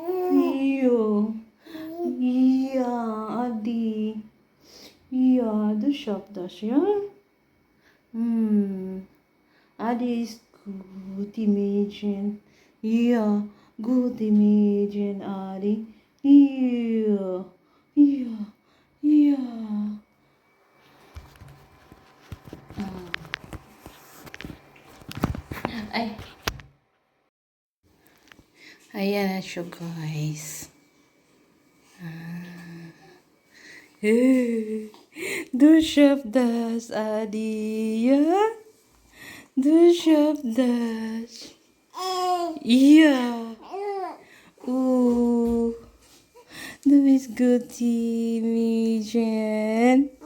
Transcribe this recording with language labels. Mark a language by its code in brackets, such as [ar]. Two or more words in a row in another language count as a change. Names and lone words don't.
[de] Ja, Adi. Ja, du schaffst das, ja? Adi ist gut im Mädchen. Ja, gut im Mädchen, Adi. Ja. [tl] Ay. Ayan na siya, guys. [de] Du schaffst das, Adi, ja? Du schaffst das. Ja. Du bist gut, Mädchen.